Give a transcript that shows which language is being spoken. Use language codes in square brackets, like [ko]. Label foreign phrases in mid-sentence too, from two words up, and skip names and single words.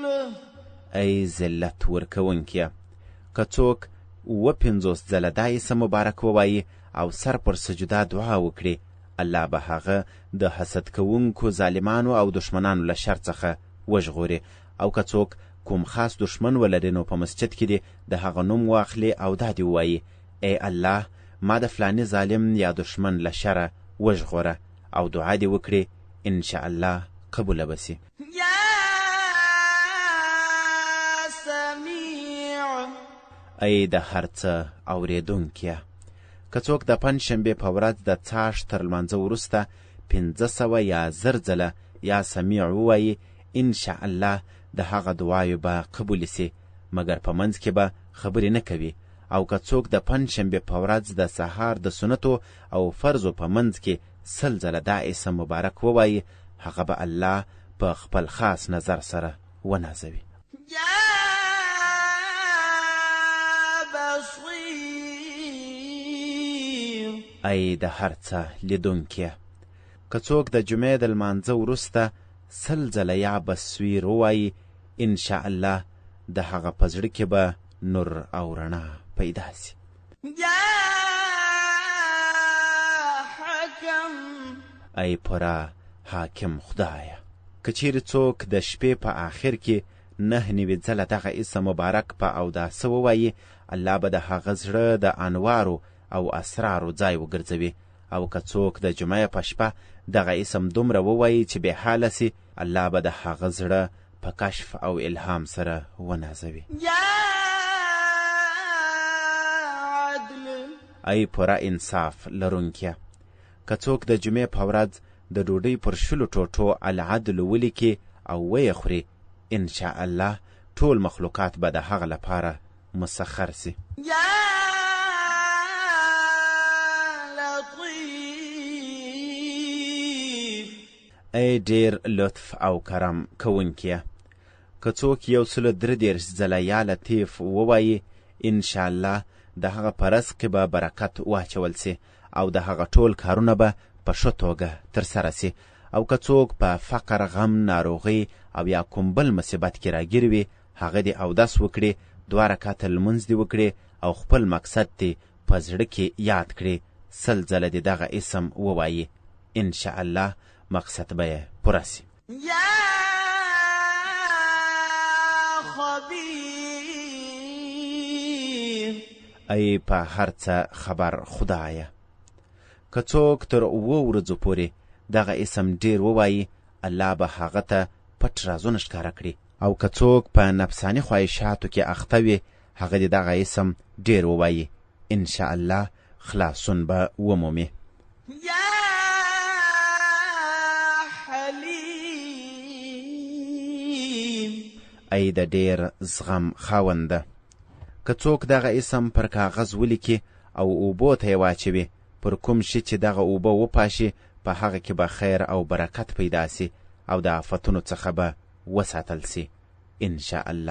[ps] ای ذلت ورکوونکیه، که څوک 50 ځله دا اسم مبارک ووایي او سر پر سجده دعا وکړي، الله به هغه د حسد کوونکو ظالمانو او دشمنانو له شر څخه وژغوري. او که څوک کوم خاص دشمن ولري نو په مسجد کې دې د هغه نوم واخلي او دا دې ووایي، ای الله ما د فلاني ظالم یا دشمن له شره وژغوره، او دعا دې وکړي، انشاءالله قبوله به سي. [ar] يا سميع [ps] ای د هر څه اورېدونکیه، که څوک د پنجشنبې په ورځ د څاښت تر لمانځه وروسته 500 یا 1000 ځله [ar] یا سمیع [ps] ووایي، انشاءالله د هغه دعاوې به قبول سي، مګر په منځ کې به خبرې نه کوي. او که څوک د پنجشنبې په ورځ د سهار د سنتو او فرضو په منځ کې 100 ځله دا اسم مبارک ووایي، هغه به الله په خپل خاص نظر سره ونازوي. [ar] يا بصير [ps] ای د هر څه لیدونکیه، که څوک د جمعې د لمانځه وروسته 100 ځله [ar] یا بصیر [ps] ووایي، انشاءالله د هغه په زړه کې به نور او رڼا پیدا سي. [ar] يا حكم [ps] ای پورا حاکم خدایه، که چیرې څوک د شپې په آخر کې 9 ځله دغه اسم مبارک په اوداسه ووایي، الله به د هغه زړه د انوارو او اسرارو ځای وګرځوي. او که څوک د جمعې په شپه دغه اسم دومره ووایي چې بې حاله سي، الله به د هغه زړه په کشف او الهام سره ونازوي. [ar] يا عدل [ps] ای پوره انصاف لرونکیه، که څوک د جمعې په ورځ د ډوډۍ پر 20 ټوټو العدل ولیکي او ویې خوري، انشاءالله ټول مخلوقات به د هغه لپاره مسخر سي. [ar] يا لطيف [ps] ای ډیر لطف او کرم کوونکیه، که څوک 133 ځله [ar] یا لطیف [ps] ووایي، انشاءالله د هغه په رزق کې به برکت واچول سي او د هغه ټول کارونه به په ښه توګه ترسره سي. او که څوک په فقر، غم، ناروغۍ او یا کوم بل مصیبت کې راګیر وي، هغه دې اودس وکړي، 2 رکعته لمونځ دې وکړي او خپل مقصد دې په زړه کې یاد کړي، 100 ځله دې دغه اسم ووایي، انشاءالله مقصد به یې پوره سي. [ar] يا خبير [ps] ای په هر څه خبر خدایه، که څوک تر 7 ورځو پورې دغه اسم ډیر ووایي، الله به هغه ته پټ رازونه ښکاره کړي. او که څوک په نفساني خواهشاتو کې اخته وي، هغه دې دغه اسم ډیر ووایي، انشاءالله خلاصون به ومومي. [ar] يا حليم [ps] ای د ډیر زغم خاونده، که څوک دغه اسم پر کاغذ ولیکي او اوبو ته یې واچوي، پر کوم شي چې دغه اوبه وپاشي، په هغه کې به خیر او برکت پیدا سي او د آفتونو څخه به وساتل سي، انشاءالله.